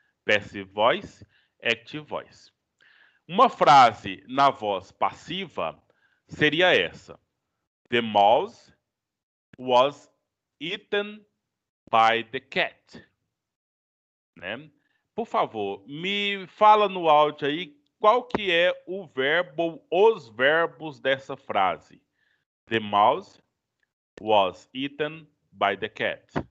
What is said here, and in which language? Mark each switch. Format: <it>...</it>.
<en>Passive voice, active voice.</en> <pt>Uma frase na voz passiva seria essa:</pt> <en>The mouse was eaten by the cat.</en> <pt>Né? Por favor, me fala no áudio aí qual que é o verbo, os verbos dessa frase.</pt> <en>The mouse was eaten by the cat.</en>